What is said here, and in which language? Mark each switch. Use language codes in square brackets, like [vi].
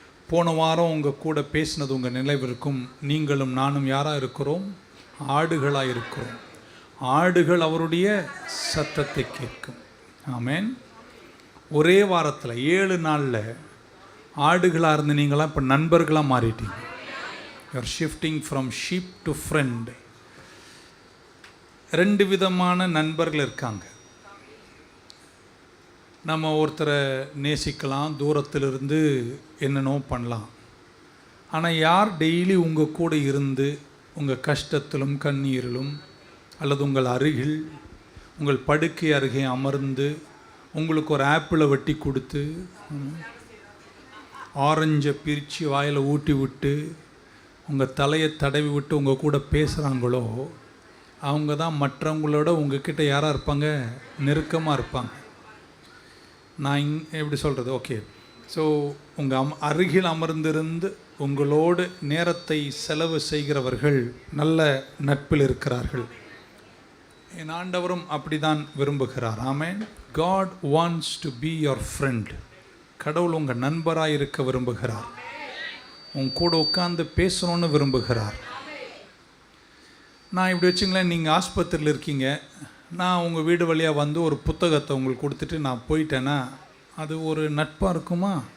[ta] போன வாரம் உங்கள் கூட பேசினது உங்கள் நினைவிருக்கும். நீங்களும் நானும் யாராக இருக்கிறோம்? ஆடுகளாக இருக்கிறோம். ஆடுகள் அவருடைய சத்தத்தை கேட்கும். ஆமென். ஒரே வாரத்தில் 7 நாளில் ஆடுகளாக இருந்து நீங்களாம் இப்போ நண்பர்களாக மாறிட்டீங்க. [en] You are shifting from sheep to friend. [ta] 2 விதமான நண்பர்கள் இருக்காங்க. நம்ம ஒருத்தரை நேசிக்கலாம், தூரத்திலிருந்து என்னென்னோ பண்ணலாம். ஆனால் யார் டெய்லி உங்கள் கூட இருந்து உங்கள் கஷ்டத்திலும் கண்ணீரிலும் அல்லது உங்கள் அருகில் உங்கள் படுக்கை அருகே அமர்ந்து உங்களுக்கு ஒரு ஆப்பிளை வெட்டி கொடுத்து ஆரஞ்சை பிரித்து வாயில் ஊட்டி விட்டு உங்கள் தலையை தடவி விட்டு உங்கள் கூட பேசுகிறாங்களோ அவங்க தான் மற்றவங்களோட உங்ககிட்ட யாராக இருப்பாங்க? நெருக்கமாக இருப்பாங்க. நான் எப்படி சொல்கிறது? ஓகே, ஸோ உங்கள் அருகில் அமர்ந்திருந்து உங்களோடு நேரத்தை செலவு செய்கிறவர்கள் நல்ல நட்பில் இருக்கிறார்கள். என் ஆண்டவரும் அப்படி தான் விரும்புகிறார். ஆமென். [en] God wants to be your friend. [ta] கடவுள் உங்கள் நண்பராக இருக்க விரும்புகிறார். உங்க கூட உட்காந்து பேசணும்னு விரும்புகிறார். நான் இப்படி வச்சுங்களேன், நீங்கள் ஆஸ்பத்திரியில் இருக்கீங்க, நான் உங்கள் வீடு வழியாக வந்து ஒரு புத்தகத்தை உங்களுக்கு கொடுத்துட்டு நான் போயிட்டேன்னா அது ஒரு நட்பாக இருக்குமா?